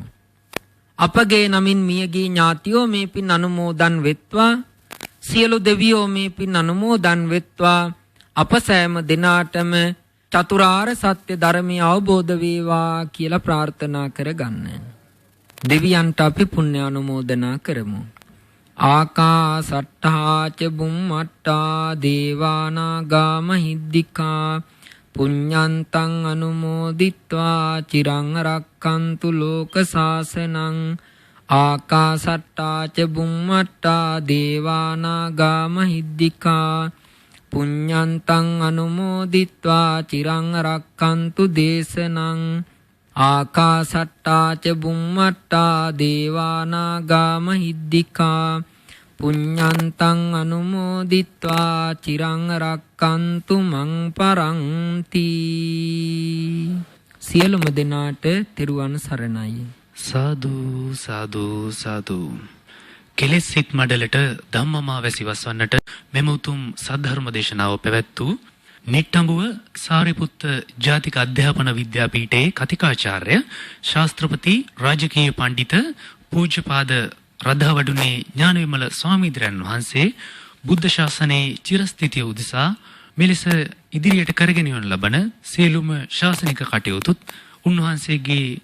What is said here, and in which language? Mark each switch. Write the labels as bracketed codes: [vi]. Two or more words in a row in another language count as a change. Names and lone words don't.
[si] අපගේ නමින් මියගිය ඥාතියෝ මේ පින් අනුමෝදන් වෙත්වා. සියලු දෙවියෝ මේ පින් අනුමෝදන් වෙත්වා. අප සෑම දිනාටම චතුරාර්ය සත්‍ය ධර්මය අවබෝධ වේවා කියලා ප්‍රාර්ථනා කරගන්න. දෙවියන්ට අපි පුණ්‍ය අනුමෝදනා කරමු. [pi] ආකාසට්ඨා ච බුම්මට්ඨා දේවානාගා මහිද්దికා පුඤ්ඤන්තං අනුමෝදිත්වා චිරං රක්ඛන්තු ලෝක සාසනං. ආකාසට්ඨා ච බුම්මට්ඨා දේවානාගා මහිද්దికා පුඤ්ඤන්තං අනුමෝදිත්වා චිරං රක්ඛන්තු දේශනං. ආකාසට්ඨා ච බුම්මට්ඨා දේවානාගා මහිද්దికා පුඤ්ඤන්තං අනුමෝදිත්වා චිරං රක්칸තු මං පරන්ති. [si] සියලුම දෙනාට තෙරුවන් සරණයි. සාදු සාදු සාදු. කෙලෙස් සිත් මඩලට ධම්මමා වැසි වස්වන්නට මෙම උතුම් සද්ධර්ම දේශනාව පැවැත් වූ නිට්ටඹුව සාරිපුත්ත ජාතික අධ්‍යාපන විද්‍යාපීඨයේ කතිකාචාර්ය ශාස්ත්‍රපති රාජකීය පඬිත පූජ්‍යපාද රදවඩුනේ ඥානවිමල ස්වාමීන් වහන්සේ බුද්ධ ශාසනයේ චිරස්ථිතිය උදෙසා මෙලෙස ඉදිරියට කරගෙන යන ලබන සියලුම ශාසනික කටයුතුත් උන්වහන්සේගේ